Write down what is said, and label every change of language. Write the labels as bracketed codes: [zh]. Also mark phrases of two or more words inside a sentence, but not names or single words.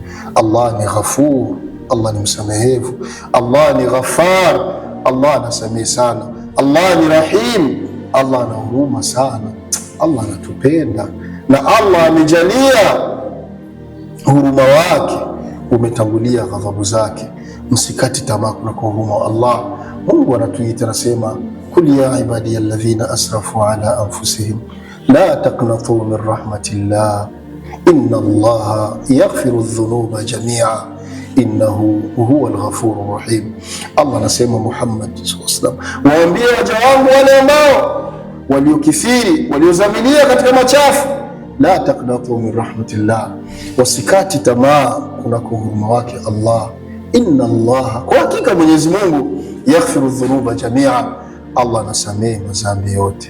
[sw] Allah ni Ghafur, Allah ni msamehevu, Allah ni Ghafar, Allah anasamehe sana, Allah ni Rahim, Allah ana huruma sana, Allah anatupenda, na Allah amejalia huruma wake umetangulia ghadhabu zake. Msikati tamaa kuna huruma wa Allah. Mungu anatuita, anasema [ar] قل يا عبادي الذين أسرفوا على أنفسهم لا تقنطوا من رحمة الله إن الله يغفر الذنوب جميعا إنه هو الغفور الرحيم. [sw] Allah anasema Muhammad [ar] صلى الله عليه وسلم, [sw] waambie waja wangu wale ambao waliokithiri, waliozamilia katika machafu, [ar] لا تقنطوا من رحمة الله, [sw] wasikati tamaa kunako huruma wake Allah. [ar] إن الله, [sw] kwa hakika Mwenyezi Mungu, [ar] يغفر الذنوب جميعا, [sw] Allah anasamehe madhambi yote.